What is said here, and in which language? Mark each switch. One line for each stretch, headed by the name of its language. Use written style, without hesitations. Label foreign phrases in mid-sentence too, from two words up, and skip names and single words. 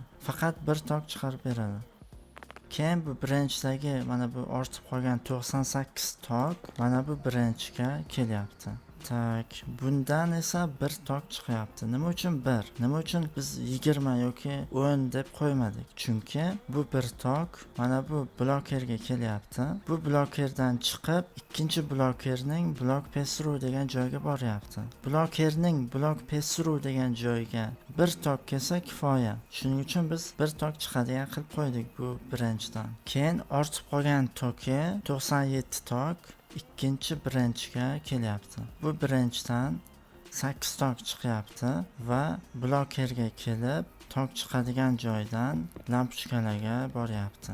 Uzbek: Faqat bir tok chiqarib beradi. Keyin bu branchdagi mana bu ortib qolgan 98 tok mana bu branchga kelyapti. Tak, bundan esa bir tok chiqyapti. Nima uchun bir? Nima uchun biz 20 yoki 10 deb qo'ymadik? Chunki bu bir tok mana bu blokerga kelyapti. Bu blokerdan chiqib ikkinchi blokerning
English: block pass-through
Uzbek: degan joyga boryapti. Blokerning
English: block pass-through
Uzbek: degan joyga bir tok kelsa kifoya. Shuning uchun biz bir tok chiqadigan qilib qo'ydik bu birinchidan. Keyin ortib qolgan toki 97 tok ikkinchi branchga kelyapti. Bu branchdan 8 tok chiqyapti va blokerga kelib tok chiqadigan joydan lampochkalarga boryapti.